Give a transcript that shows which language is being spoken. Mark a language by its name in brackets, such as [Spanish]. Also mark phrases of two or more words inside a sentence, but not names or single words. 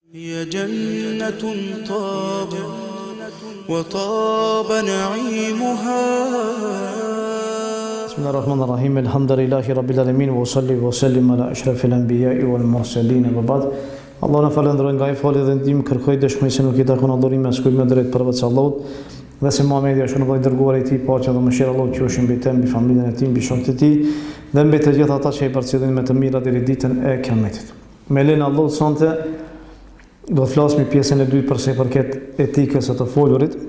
[Arabic] هي جنة طاب وطاب نعيمها. بسم الله الرحمن الرحيم. الحمد لله رب العالمين وصلي وسلم على أشرف الأنبياء والمرسلين وبعد. [Albanian] Allah në falendroj nga i fali dhe ndim, kërkoj dëshmoj se nuk i takon adhurim as kujt më drejt përveç Allahut, dhe se Muhamedi është në dërguar i tij, paqja dhe mëshira e Allahut qofshin mbi të, mbi familjen e tij, mbi shokët e tij dhe mbi të gjithë ata që i përcjellin me të mira deri ditën e Kiametit. Me lenin Allahut sonte do të flasim pjesën e dytë për sa i përket etikës së të folurit.